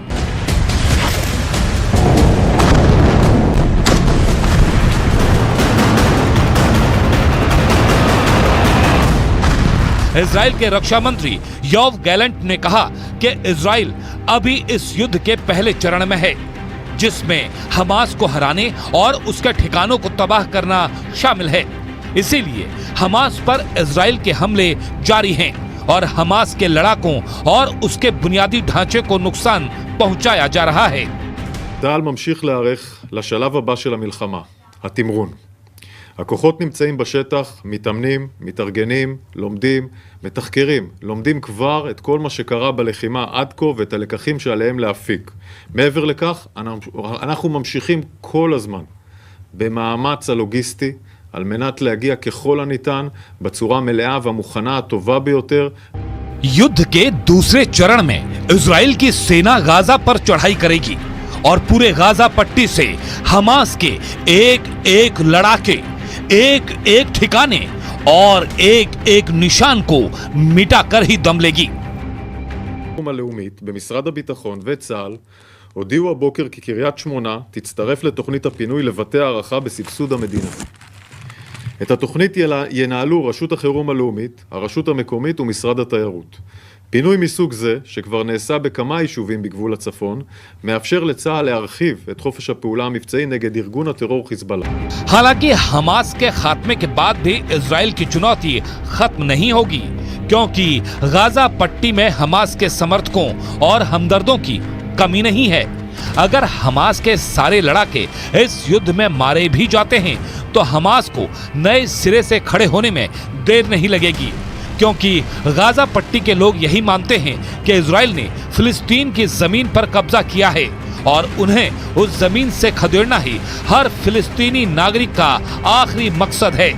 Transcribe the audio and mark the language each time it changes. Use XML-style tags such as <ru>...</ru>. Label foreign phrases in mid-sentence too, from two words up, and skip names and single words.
<hi>इजराइल के रक्षा मंत्री योव गैलेंट ने कहा कि इजराइल अभी इस युद्ध के पहले चरण में है, जिसमें हमास को हराने और उसके ठिकानों को तबाह करना शामिल है। इसीलिए हमास पर इजराइल के हमले जारी हैं और हमास के लड़ाकों और उसके बुनियादी ढांचे को नुकसान पहुंचाया जा रहा है।</hi> <he>צה"ל ממשיך להיערך לשלב הבא של המלחמה, התמרון. הכוחות נמצאים בשטח, מתאמנים, מתארגנים, לומדים, מתחקרים, לומדים כבר את כל מה שקרה בלחימה עד כה ואת הלקחים שעליהם להפיק. מעבר לכך, אנחנו ממשיכים כל הזמן במאמץ הלוגיסטי על מנת להגיע ככל הניתן בצורה מלאה והמוכנה הטובה ביותר.</he> <hi>युद्ध के दूसरे चरण में इजराइल की सेना गाजा पर चढ़ाई करेगी और पूरे गाजा पट्टी से हमास के एक एक लड़ाके, एक एक ठिकाने और एक एक निशान को मिटा कर ही दम लेगी।</hi> <he>הלאומית במשרד הביטחון וצה"ל הודיעו הבוקר כי קריית שמונה תצטרף לתוכנית הפינוי לבתי הערכה בסבסוד המדינה. את התוכנית ינהלו רשות החירום הלאומית, הרשות המקומית ומשרד התיירות. פינוי מסוג זה, שכבר נעשה בכמה יישובים בגבול הצפון, מאפשר לצה"ל להרחיב את חופש הפעולה המבצעי נגד ארגון הטרור חיזבאללה.</he> <hi>हालांकि हमास के खात्मे के बाद भी इजराइल की चुनौती खत्म नहीं होगी, क्योंकि गाजा पट्टी में हमास के समर्थकों और हमदर्दों की कमी नहीं है। अगर हमास के सारे लड़ाके इस युद्ध में मारे भी जाते हैं तो हमास को नए सिरे से खड़े होने में देर नहीं लगेगी, क्योंकि गाजा पट्टी के लोग यही मानते हैं कि इजराइल ने फिलिस्तीन की जमीन पर कब्जा किया है और उन्हें उस जमीन से खदेड़ना ही हर फिलिस्तीनी नागरिक का आखिरी मकसद है।</hi>